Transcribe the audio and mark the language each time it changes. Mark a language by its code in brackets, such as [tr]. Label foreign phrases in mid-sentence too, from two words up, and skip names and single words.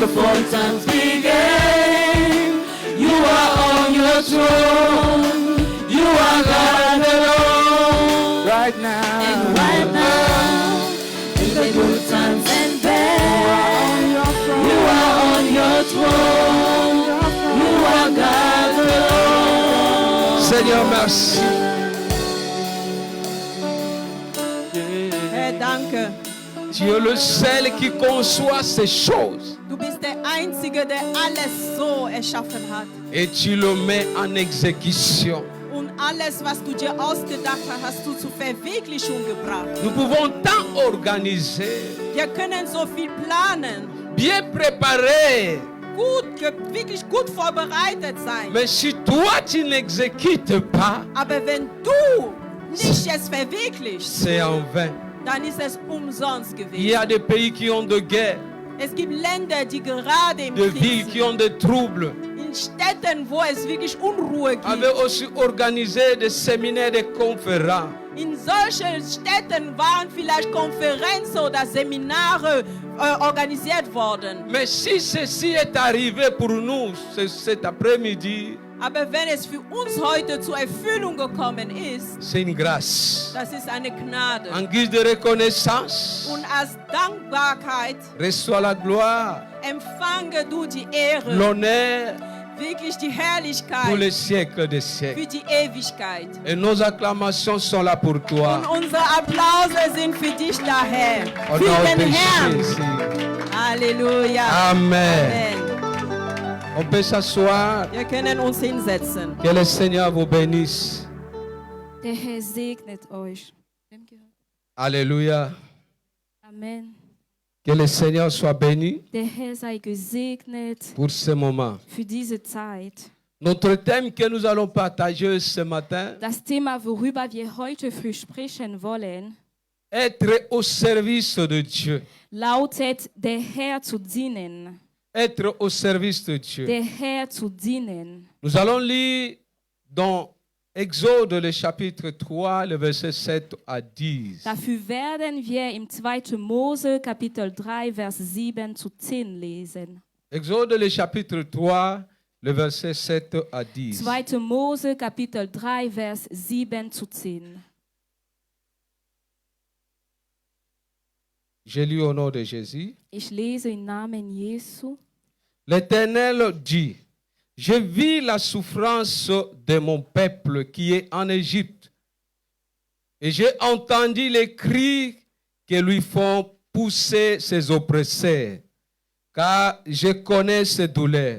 [en] Before times began, you are on your throne. You are God alone. right now. And right now, in the good times and bad, you are on your throne. You are God alone. [fr] Seigneur, merci. [de] Herr, danke. [fr] Tu es le seul qui conçoit ces choses [de] Du bist der Einzige, der alles so erschaffen hat. [fr] et tu le mets en exécution. [de] Und alles, was du dir ausgedacht hast, hast du zur Verwirklichung gebracht. [fr] Nous pouvons tant organiser, [de] Wir können so viel planen, [fr] bien préparer, [de] wirklich gut vorbereitet sein. [fr] mais si toi tu n'exécutes pas, [de] Aber wenn du nicht es verwirklichst, [fr] c'est en vain. [de] dann ist es umsonst [fr] Il y [de] gewesen. [fr] a des pays qui ont de guerre, [de] Es gibt Länder, die gerade im [fr] des [de] Krieg [fr] villes qui [de] sind. [fr] ont des troubles. [de] In Städten, wo es wirklich Unruhe gibt. [fr] Avaient aussi organisé des séminaires, des conférences. [de] In solchen Städten waren vielleicht Konferenzen oder Seminare organisiert worden. [fr] Mais si ceci est arrivé pour nous cet après-midi, [de] Aber wenn es für uns heute zur Erfüllung gekommen ist, [fr] c'est une grâce. [de] das ist eine Gnade. [fr] En guise de reconnaissance, [de] Und als Dankbarkeit [fr] reçois la gloire, [de] empfange du die Ehre, [fr] l'honneur [de] wirklich die [fr] pour [de] Herrlichkeit [fr] les siècles des siècles. [de] für die Ewigkeit. [fr] Et nos acclamations sont là pour [de] Und [fr] toi. [de] unsere Applaus sind für dich daher. [fr] Au [de] Für [fr] nom [de] den [fr] de [de] Herrn. [fr] Jésus. [de] Halleluja. Amen. Amen. [fr] On peut s'asseoir. [de] Wir können uns hinsetzen. [fr] Que le Seigneur vous bénisse. [de] Der Herr segnet euch. [fr] Alléluia. Amen. Que le Seigneur soit béni [de] Der Herr sei gesegnet [fr] pour ce moment. [de] für diese Zeit. [fr] Notre thème que nous allons partager ce matin, [de] Das Thema, worüber wir heute früh sprechen wollen, [fr] être au service de Dieu. [de] lautet, der Herr zu dienen. [fr] Être au service de Dieu. [de] Der Herr zu dienen. [fr] Nous allons lire dans Exode, le chapitre 3, le verset 7 à 10. [de] Dafür werden wir im 2. Mose Kapitel 3, Vers 7 zu 10 lesen. [fr] Exode, le chapitre 3, le verset 7 à 10. [de] 2. Mose Kapitel 3, Vers 7 zu 10. [fr] Je lis au nom de Jésus. [de] Ich lese im Namen Jesu. [fr] L'Éternel dit, je vis la souffrance de mon peuple qui est en Égypte, et j'ai entendu les cris que lui font pousser ses oppresseurs, car je connais ses douleurs.